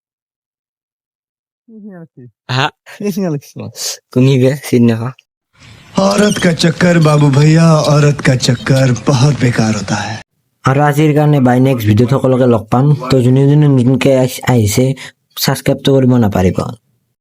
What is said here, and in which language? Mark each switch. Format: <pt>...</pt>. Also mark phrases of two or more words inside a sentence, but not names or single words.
<as>হা কোনি বে চিনি নাপাওঁ</as> <hi>औरत का चक्कर बाबू भैया औरत का चक्कर बहुत बेकार होता है</hi> <as>আৰু আজিৰ কাৰণে বাই</as> <en>next video</en> <as>সকলোকে লগ পাম তো যোনে যোনে নতুনকৈ আহিছে ছাবস্ক্ৰাইবটো কৰিব নাপাৰিব</as>